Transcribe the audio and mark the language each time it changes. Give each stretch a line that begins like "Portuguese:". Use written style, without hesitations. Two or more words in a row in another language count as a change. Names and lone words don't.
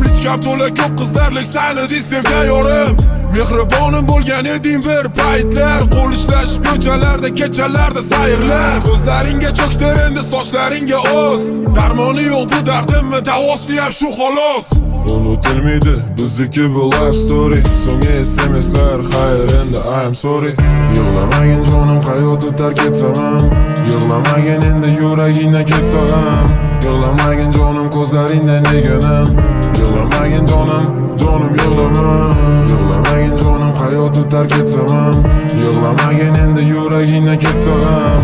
Uzbek: Lichkab to'la ko'p qizlarlik seni sevgan yorim. Mehribonim bo'lgan eding bir paytlar. Qo'l ishlashib ko'chalarda, kechalarda sayrlar. Ko'zlaringga cho'ktir endi sochlaringga o'z. Darmoni yo'q bu dardimni, davosi ham shu xolos. Unutilmaydi bizniki bu
English: life story.
Uzbek: So'nggi SMS'lar xayr endi
English: I am sorry.
Uzbek: Yig'lamagin jonim hayotni tark etsam ham. Yig'lamagin endi yuragingdan ketsam ham. Yig'lamagin jonim ko'zlaringdan neganam. Yig'lamagin jonim yig'lama. Yig'lamagin jonim hayotni tark etsam ham. Yig'lamagin endi yuragingdan ketsam ham.